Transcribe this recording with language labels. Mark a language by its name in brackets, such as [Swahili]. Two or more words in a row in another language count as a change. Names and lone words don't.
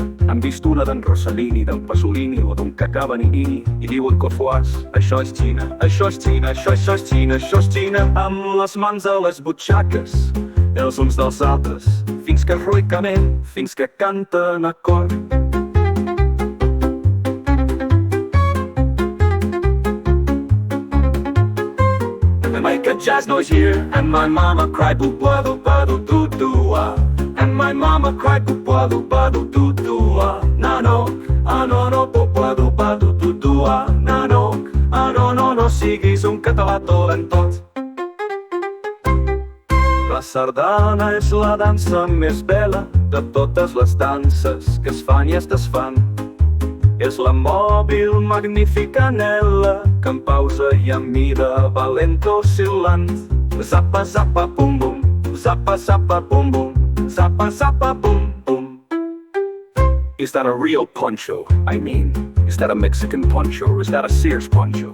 [Catalan] Han vist una d'en Rossellini, d'en Pasolini o d'un Cacà Benigni i diuen cofoars: això és Xina, això és Xina, això és Xina, això és Xina. Amb les mans a les butxaques, els uns dels altres, fins que heroicament, fins que canten a cor. [English] Make a jazz noise here, and my mama cried boo-ba-doo, ba-doo-doo-doo-ah. And my mama cried boo-ba-doo, ba-doo-doo-doo-ah. No, boo-ba-doo, ba-doo-doo-doo-ah. [Catalan] No siguis un català dolentot. La sardana és la dansa més bella de totes les danses que es fan i es desfan. És la mòbil magnífica anel·la que en pausa i en mida valenta oscil·lant. Zappa, zappa, bum, bum. Zappa, zappa, bum, bum. Zappa, zappa, bum, bum. [English] Is that a real poncho? I mean, is that a Mexican poncho or is that a Sears poncho?